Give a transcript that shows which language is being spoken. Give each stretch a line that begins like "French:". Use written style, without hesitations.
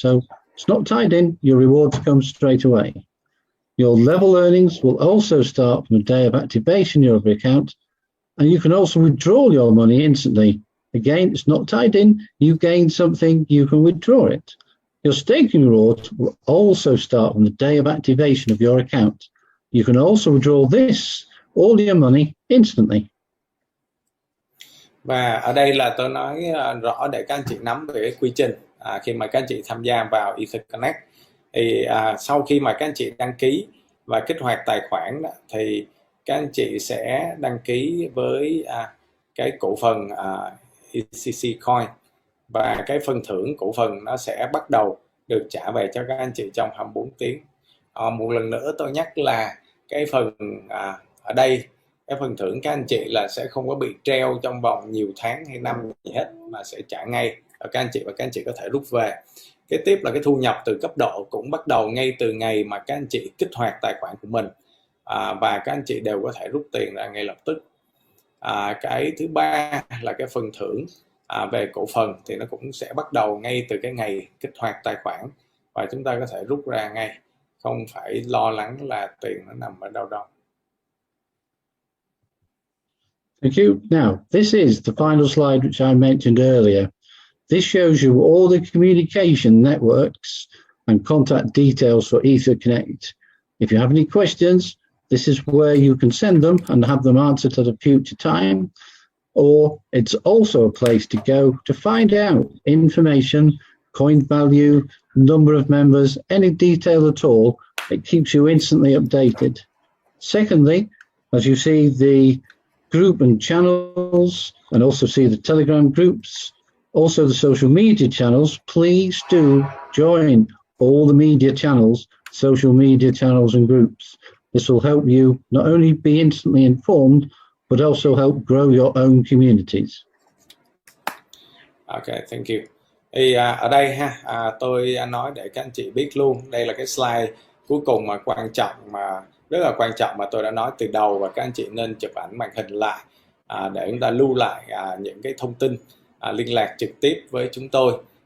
English: So it's not tied in, your rewards come straight away. Your level earnings will also start from the day of activation of your account, and you can also withdraw your money instantly. Again, it's not tied in, you gain something, you can withdraw it. Your staking rewards will also start from the day of activation of your account. You can also withdraw this, all your money, instantly.
Vietnamese: Và ở đây là tôi nói rõ để các anh chị nắm về cái quy trình khi mà các anh chị tham gia vào EtherConnect. Thì sau khi mà các anh chị đăng ký và kích hoạt tài khoản thì các anh chị sẽ đăng ký với cái cổ phần ECC Coin, và cái phần thưởng cổ phần nó sẽ bắt đầu được trả về cho các anh chị trong 24 tiếng. Một lần nữa tôi nhắc là cái phần ở đây, cái phần thưởng các anh chị là sẽ không có bị treo trong vòng nhiều tháng hay năm gì hết, mà sẽ trả ngay ở các anh chị và các anh chị có thể rút về. Kế tiếp là cái thu nhập từ cấp độ cũng bắt đầu ngay từ ngày mà các anh chị kích hoạt tài khoản của mình, và các anh chị đều có thể rút tiền ra ngay lập tức. Cái thứ ba là cái phần thưởng về cổ phần thì nó cũng sẽ bắt đầu ngay từ cái ngày kích hoạt tài khoản và chúng ta có thể rút ra ngay, không phải lo lắng là tiền nó nằm ở đâu đâu.
English: Thank you. Now, this is the final slide which I mentioned earlier. This shows you all the communication networks and contact details for EtherConnect. If you have any questions, this is where you can send them and have them answered at a future time. Or it's also a place to go to find out information, coin value, number of members, any detail at all. It keeps you instantly updated. Secondly, as you see the group and channels, and also see the Telegram groups, also the social media channels, please do join all the media channels, social media channels and groups. This will help you not only be instantly informed, but also help grow your own communities. Okay, thank you.
Vietnamese: Thì ở đây tôi nói để các anh chị biết luôn, đây là cái slide cuối cùng mà quan trọng, mà rất là quan trọng mà tôi đã nói từ đầu, và các anh chị nên chụp ảnh màn hình lại để chúng ta lưu lại những cái thông tin liên lạc trực tiếp với chúng tôi.